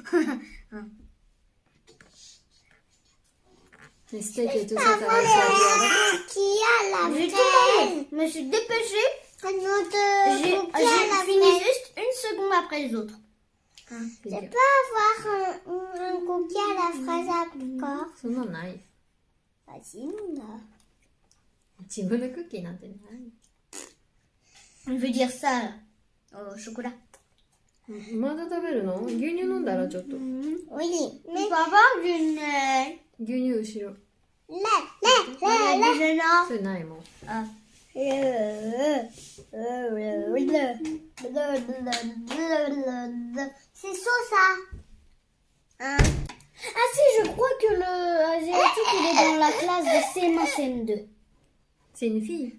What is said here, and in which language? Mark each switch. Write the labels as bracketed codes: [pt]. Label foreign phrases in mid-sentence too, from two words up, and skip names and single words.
[fr] Les steaks et tout ça, t'as réussi à dire. Qui a la fraise? Je me suis dépêchée. J'ai fini juste une seconde après les autres. Je peux avoir un cookie à la fraise encore? [ja] そんなのない。 [fr] Vas-y, Mouna. [ja] 自分のクッキーなんてない。 [fr] Je veux dire ça, là. Au chocolat. [ja] まだ食べるの？牛乳飲んだらちょっと。 [fr] Oui, mais papa, du lait. [ja] 牛乳後ろ。 [fr] Lait. [ja] それないもん。 [fr] Ah. C'est ça. Ah si, je crois que le asiatique il est dans la classe de CM1, CM2. C'est une fille.